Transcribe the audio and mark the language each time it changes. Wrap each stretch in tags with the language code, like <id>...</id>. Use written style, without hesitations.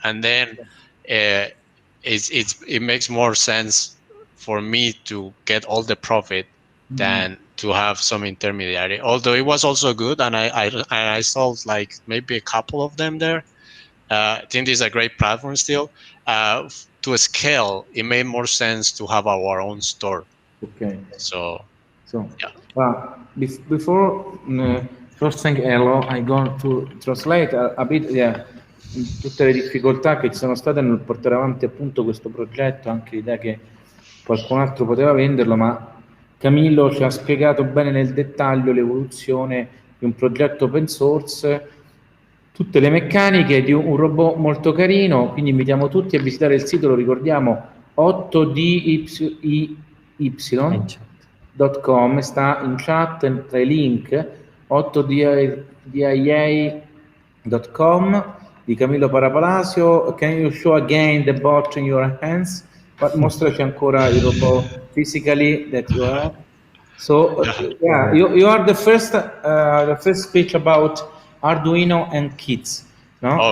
<en>And then it makes more sense for me to get all the profit than to have some intermediary. Although it was also good, and I sold like maybe a couple of them there. Tindie is a great platform still. To scale, it made more sense to have our own store. Okay. So yeah. Well, before first thing hello, I go to translate a bit,</en> <it>tutte le difficoltà che ci sono state nel portare avanti appunto questo progetto, anche l'idea che qualcun altro poteva venderlo, ma Camillo ci ha spiegato bene nel dettaglio l'evoluzione di un progetto open source, tutte le meccaniche di un robot molto carino, quindi invitiamo tutti a visitare il sito, lo ricordiamo, 8dyi.com, sta in chat tra i link, 8dia.com di Camilo Para Palacio.</it> <en>Can you show again the bot in your hands?</en> <it>Mostraci ancora il robot</it> <en>physically that you have. So you are the first speech about Arduino and kits, no?</en>